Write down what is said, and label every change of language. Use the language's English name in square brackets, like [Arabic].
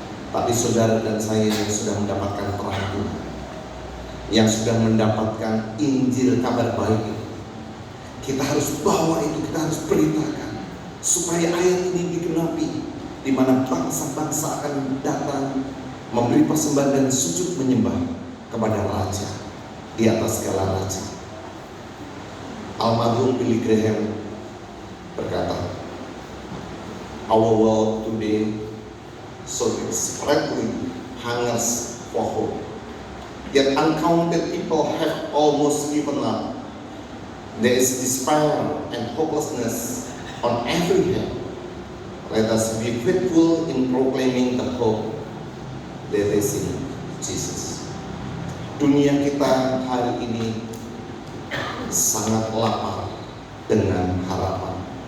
[Indonesian] Tapi saudara dan saya yang sudah mendapatkan terang Tuhan, yang sudah mendapatkan Injil kabar baik itu, kita harus bawa itu, kita harus beritakan supaya ayat ini digenapi, di mana bangsa-bangsa akan datang memberi persembahan dan sujud menyembah kepada Raja di atas segala raja. Almarhum Billy Graham berkata, [English] our world today so desperately hungers for hope, yet uncounted people have almost given up. There is despair and hopelessness on every hand. Let us be faithful in proclaiming the hope that is in Jesus. [Indonesian] Dunia kita hari ini sangat lapar dengan harapan.